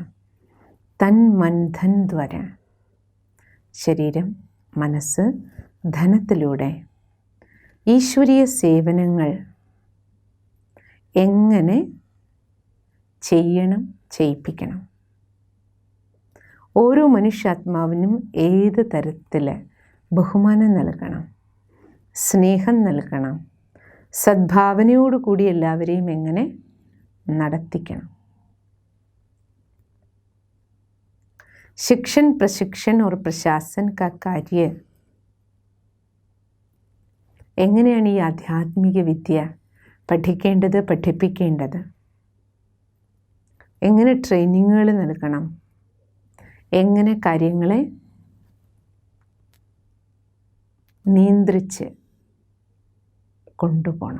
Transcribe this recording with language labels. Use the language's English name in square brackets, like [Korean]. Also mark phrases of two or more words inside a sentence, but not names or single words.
[Hindi] तन मन धन द्वारा, [Malayalam] ശരീരം മനസ്സ് ധനത്തിലൂടെ ഈശ്വരീയ സേവനങ്ങൾ എങ്ങനെ ചെയ്യണം, ചെയ്യിപ്പിക്കണം. ഓരോ മനുഷ്യാത്മാവിനും ഏത് തരത്തിൽ ബഹുമാനം നൽകണം, സ്നേഹം നൽകണം, സദ്ഭാവനയോടുകൂടി എല്ലാവരെയും എങ്ങനെ നടത്തിക്കണം. [Hindi] शिक्षण प्रशिक्षण और प्रशासन का कार्य, [Malayalam] എങ്ങനെയാണ് ഈ ആധ്യാത്മിക വിദ്യ പഠിക്കേണ്ടത്, പഠിപ്പിക്കേണ്ടത്, എങ്ങനെ ട്രെയിനിങ്ങുകൾ നൽകണം, എങ്ങനെ കാര്യങ്ങളെ നിയന്ത്രിച്ച് കൊണ്ടുപോകണം.